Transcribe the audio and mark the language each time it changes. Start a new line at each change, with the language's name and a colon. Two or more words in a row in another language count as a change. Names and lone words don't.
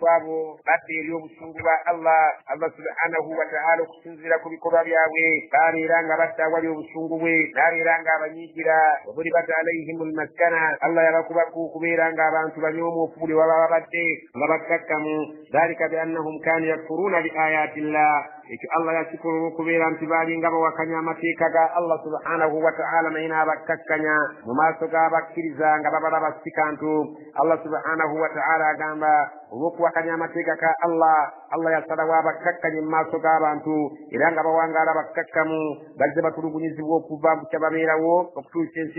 Ganda: abo badde eri obusungu bwa Allah
Arabic: سبحانه وتعالى
Ganda: okusinzira ku bikolwa byabwe babeeranga batta awali obusungu bwe babeeranga abanyiigira
Arabic: وضربت عليهم المسكنة
Ganda: Allah yabakubaku okubeeranga abantu banyoomoofu buli waba babadde nga bakkakkamu
Arabic: ذلك بأنهم كانوا يكفرون بآيات الله
Ganda: ekyo Allah yakikola okubeera nti baalinga bawakanya amateeka ga Allah subhanahu wa ta'ala naye n'abakkakkanya mu maaso g'abakkiriza nga babalaba si kantu. Allah
Arabic: سبحانه وتعالى
Ganda: agamba olw'okuwakanya amateeka ga Allah yasalawo abakkakkanye mu maaso g'abantu era nga bawangaala bakkakkamu bazze batulugunyizibwa okuva mu kyababeerawo okutuusa ensiru